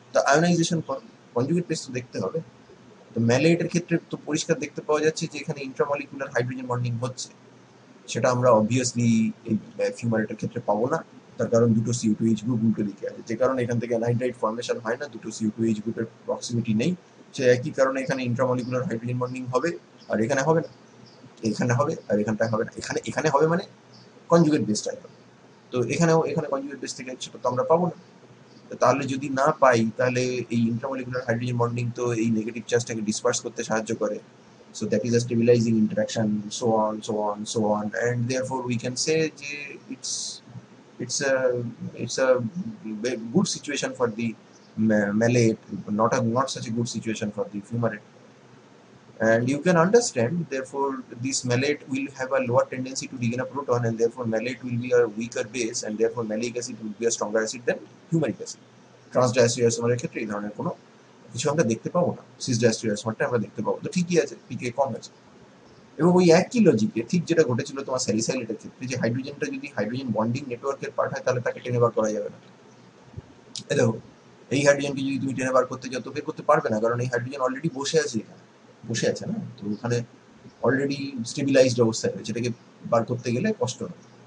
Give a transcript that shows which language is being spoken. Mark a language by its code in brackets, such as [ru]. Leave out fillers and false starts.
[bn] তা ionisation conjugate base তো দেখতে হবে। তো ম্যালেটের ক্ষেত্রে তো পরিষ্কার দেখতে পাওয়া যাচ্ছে যে এখানে ইন্ট্রামলিকুলার হাইড্রোজেন বন্ডিং হচ্ছে, সেটা আমরা অবভিয়াসলি এই ফিউমারেটের ক্ষেত্রে পাবো না, তার কারণ দুটো CO2H গ্রুপ উল্টো দিকে আছে, যে কারণে এখান থেকে অ্যানহাইড্রাইট ফর্মেশন হয় না, দুটো CO2H গ্রুপের প্রক্সিমিটি নেই। সে একই কারণে এখানে ইন্ট্রামলিকুলার হাইড্রোজেন বন্ডিং হবে, আর এখানে হবে না, এখানে হবে আর এখানটায় হবে না, এখানে এখানে হবে মানে কনজুগেট বেস টাইপ। তো এখানে কনজুগেট বেস থেকে সেটা তো আমরা পাবো না। তাহলে যদি না পাই, তাহলে এই ইন্ট্রামলিকুলার হাইড্রোজেন বন্ডিং তো এই নেগেটিভ চার্জটাকে ডিসপার্স করতে সাহায্য করে, [en] so that is a stabilizing interaction, so on, and therefore we can say যে it's a it's a good situation for the malate, not such a good situation for the fumarate. And you can understand, therefore this malate will have a lower tendency to regain a proton, and therefore malate will be a weaker base, and therefore malic acid will be a stronger acid than fumaric acid. [bn] ট্রান্সডায়াস্টিরিয়াসমারের ক্ষেত্রে এই ধরনের কোনো কিছু আমরা দেখতে পাবো না, সিসডায়াস্টিরিয়াসমারটা আমরা দেখতে পাবো। তো ঠিকই আছে, পিকে কম আছে। এবং ওই একই লজিকে ঠিক যেটা ঘটেছিল তোমার স্যালিসাইলেটের ক্ষেত্রে, যে হাইড্রোজেনটা যদি হাইড্রোজেন বন্ডিং নেটওয়ার্কের পার্ট হয়, তাহলে তাকে টেনে বার করা যাবে না। দেখো, এই হাইড্রোজেনকে যদি তুমি টেনে বার করতে চাও তো বের করতে পারবে না, কারণ এই হাইড্রোজেন অলরেডি বসে আছে এখানে, বসে আছে না, তো ওখানে অলরেডি স্টেবিলাইজড অবস্থায় রয়েছে, এটাকে বার করতে গেলে কষ্ট হবে।